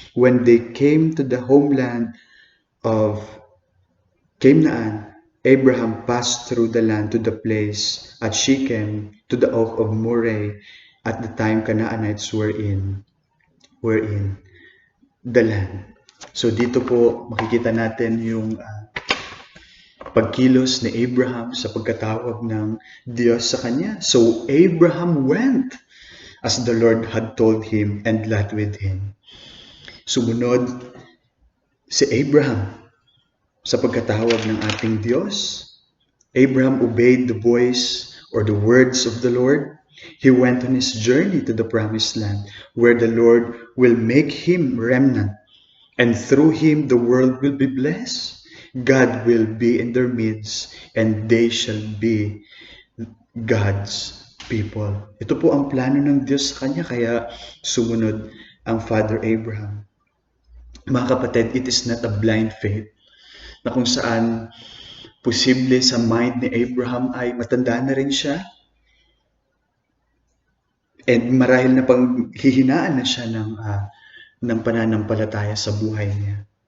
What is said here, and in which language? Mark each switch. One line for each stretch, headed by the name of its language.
English: When they came to the homeland of Canaan, Abraham passed through the land to the place at Shechem, to the oak of Moreh, at the time Canaanites were in the land.
Filipino: So dito po makikita natin yung pagkilos ni Abraham sa pagkatawag ng Diyos sa kanya.
English: So Abraham went as the Lord had told him, and Lot with him.
Filipino: Sumunod si Abraham sa pagkatawag ng ating Diyos.
English: Abraham obeyed the voice or the words of the Lord. He went on his journey to the promised land, where the Lord will make him remnant, and through him the world will be blessed. God will be in their midst, and they shall be God's people.
Filipino: Ito po ang plano ng Diyos sa kanya, kaya sumunod ang Father Abraham. Mga kapatid,
English: it is not a blind faith
Filipino: na kung saan posible sa mind ni Abraham ay matanda na rin siya and marahil na panghihinaan na siya ng pananampalataya sa buhay niya.